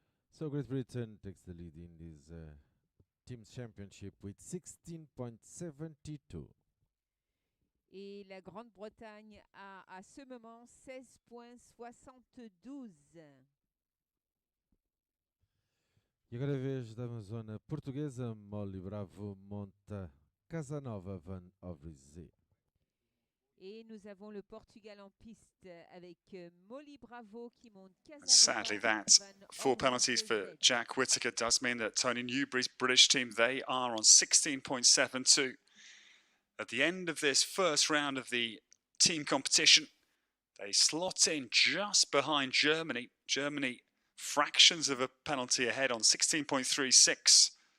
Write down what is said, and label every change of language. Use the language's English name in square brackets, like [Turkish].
[English] So Great Britain takes the lead in this team's championship with 16.72. [French] Et la Grande-Bretagne a à ce moment 16.72. [Portuguese] E agora é a vez da Amazona portuguesa. Molly Bravo monta Casanova Van Ovrizé. [French] Et nous avons le Portugal en piste avec Molly Bravo qui monte Casanova. [English] Sadly, that 4 penalties for Jack Whittaker does mean that Tony Newbury's British team, they are on 16.72. At the end of this first round of the team competition, they slot in just behind Germany. Germany fractions of a penalty ahead on 16.36.